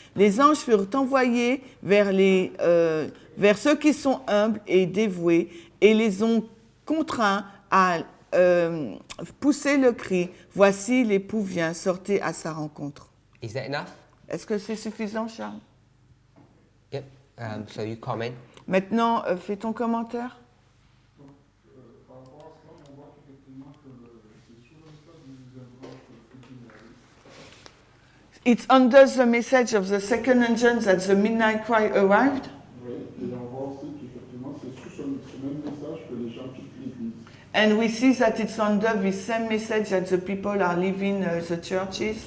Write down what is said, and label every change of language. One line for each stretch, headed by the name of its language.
French: Les anges furent envoyés vers ceux qui sont humbles et dévoués et les ont contraints à pousser le cri « Voici l'époux vient, sortez à sa rencontre ».
English: Is that enough?
French: Est-ce que c'est suffisant, Charles?
English: Yep. So you comment.
French: Maintenant, fais ton commentaire. Par rapport à cela, on voit qu'effectivement c'est sur le message du deuxième ange que
English: It's under the message of the second angel that the midnight cry arrived.
French: Oui, et on voit aussi qu'effectivement c'est sur ce même message que les gens quittent l'église.
English: And we see that it's under the same message that the people are leaving the churches.